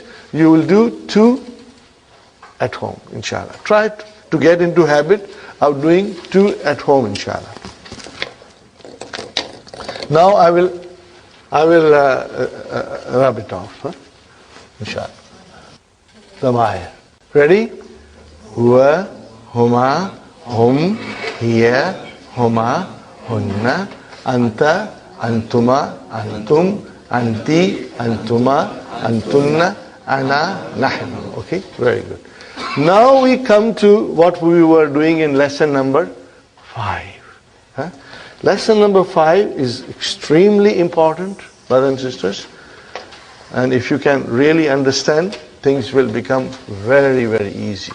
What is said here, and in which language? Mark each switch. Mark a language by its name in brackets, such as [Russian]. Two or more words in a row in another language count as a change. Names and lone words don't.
[English] You will do 2 at home, inshallah. Try to get into habit of doing 2 at home, inshallah. Now I will rub it off, inshallah. Zamaya. Ready? [Arabic] هو، هما، هم، هي، هما, هن، أنتَ، أنتما، أنتم، أنتِ، أنتما، أنتن، أنا، نحن. [English] Okay? Very good. Now we come to what we were doing in lesson number 5. Lesson number 5 is extremely important, brothers and sisters. And if you can really understand, things will become very, very easy.